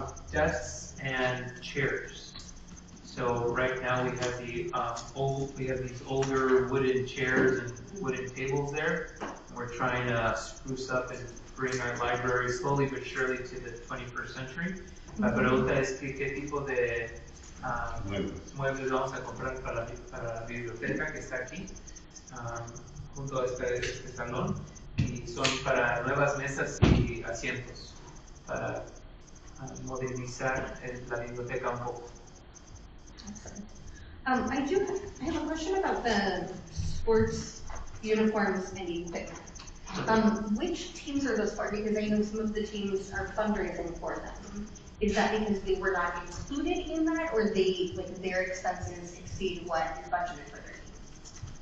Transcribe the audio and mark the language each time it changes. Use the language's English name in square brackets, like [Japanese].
[English] Desks and chairs. So right now we have these older wooden chairs and wooden tables there. We're trying to spruce up and bring our library slowly but surely to the 21st century. [Spanish] La pregunta es que qué tipo de muebles vamos a comprar para la biblioteca que está aquí, junto a este salón, y son para nuevas mesas y asientos, para modernizar la biblioteca un poco. [English] I have a question about the sports uniforms and equipment. Which teams are those for? Because I know some of the teams are fundraising for them. Is that because they were not included in that, or their expenses exceed what is budgeted for their teams?